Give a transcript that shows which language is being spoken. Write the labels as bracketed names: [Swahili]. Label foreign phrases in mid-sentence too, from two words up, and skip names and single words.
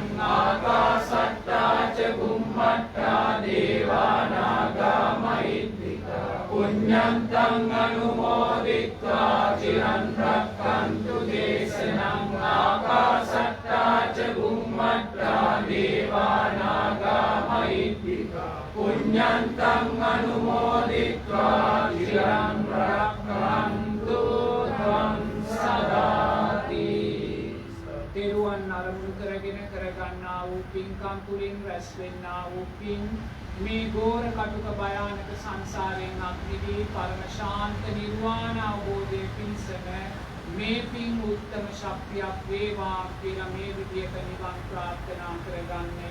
[Pali] ආකාශට්ටා ච බුම්මට්ටා දේවානාගා මහිද්దికා පුඤ්ඤන්තං අනුමෝදිත්වා චිරන් රක්ඛන්තු දේශනං ආකාශට්ටා ච බුම්මට්ටා දේවානාගා මහිද්దికා පුඤ්ඤන්තං අනුමෝදිත්වා චිරන් රක්ඛන්තු ත්වං සදාති. [Sinhala] තෙරුවන් අරමුණු කරගෙන කරගන්නා වූ පින්කම් තුළින් රැස් වෙන්නා වූ පින් මේ ගෝර කටුක භයානක සංසාරයෙන් අත්මිදී පරම ශාන්ත නිර්වාණ අවබෝධය පිණිසම මේ පින් උත්තම ශක්තියක් වේවා කියලා මේ විදියට නිවන් ප්‍රාර්ථනා කරගන්නේ.